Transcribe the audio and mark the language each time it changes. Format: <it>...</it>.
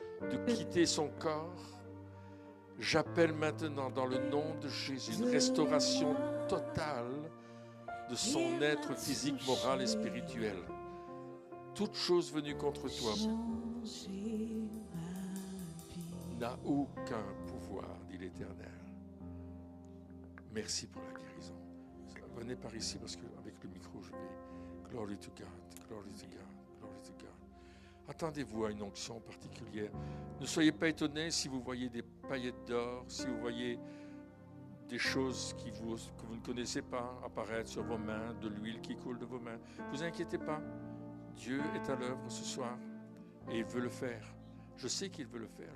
<fr>de quitter son corps. J'appelle maintenant dans le nom de Jésus une restauration totale de son être physique, moral et spirituel. Toute chose venue contre toi n'a aucun pouvoir, dit l'Éternel. Merci pour la guérison. Venez par ici parce qu'avec le micro, je vais.</fr> <en>Glory to God, glory to God, glory to God.</en> <fr>Attendez-vous à une onction particulière. Ne soyez pas étonnés si vous voyez des paillettes d'or, si vous voyez des choses que vous ne connaissez pas apparaître sur vos mains, de l'huile qui coule de vos mains. Ne vous inquiétez pas. Dieu est à l'œuvre ce soir et il veut le faire. Je sais qu'il veut le faire.</fr>